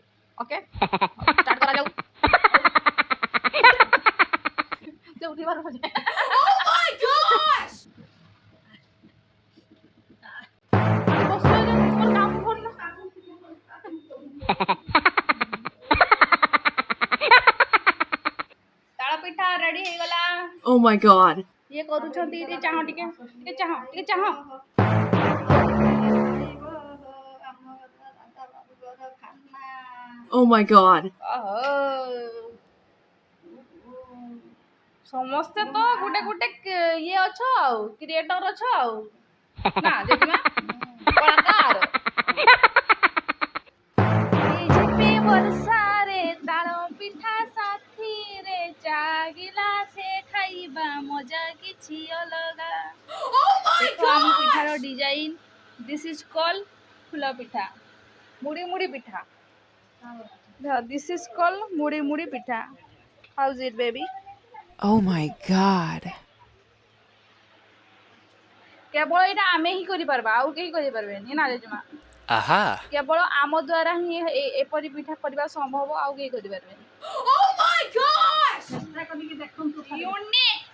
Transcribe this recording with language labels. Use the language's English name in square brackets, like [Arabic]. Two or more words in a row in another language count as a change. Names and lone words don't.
[English] okay start [Odia] କରାଯାଉ। ସେ ଉଠି ପାରୁଛି। ତାଳ ପିଠା ରେଡି ହେଇଗଲା। [English] Oh my god. [Odia] ଇଏ କରୁଛନ୍ତି ଟିକେ ଚାହ ଟିକେ ଚାହ। [English] Oh my god. [Odia] ସମସ୍ତେ ତ ଗୋଟେ ଇଏ ଅଛ ଆଉ କ୍ରିଏଟର ଅଛ ଆଉ ନା ଜେଜେମା କଳାକାର। ବର୍ଷାରେ ତାଳ ପିଠା ସାଥିରେ ଚାଗିଲା ସେ ଖାଇବା ମଜା କିଛି ଅଲଗା। ଦେଖ ଆମ ପିଠାର ଡିଜାଇନ। [English] this is call [Odia] ଫୁଲ ପିଠା, ମୁଡ଼ି ମୁଡ଼ି ପିଠା। [English] this is call ମୁଡ଼ି ମୁଡ଼ି ପିଠା। how is it baby? Oh my god. [Odia] କେବଳ ଏଇଟା ଆମେ ହିଁ କରିପାରିବା, ଆଉ କେହି କରିପାରିବେନି ନା ଜେଜେମା। Aha. କେବଳ ଆମ ଦ୍ୱାରା ହିଁ ଏପରି ପିଠା କରିବା ସମ୍ଭବ, ଆଉ କେହି କରିପାରିବେନି। ଚେଷ୍ଟା କରିକି ଦେଖନ୍ତୁ। [English] ୟୁନିକ୍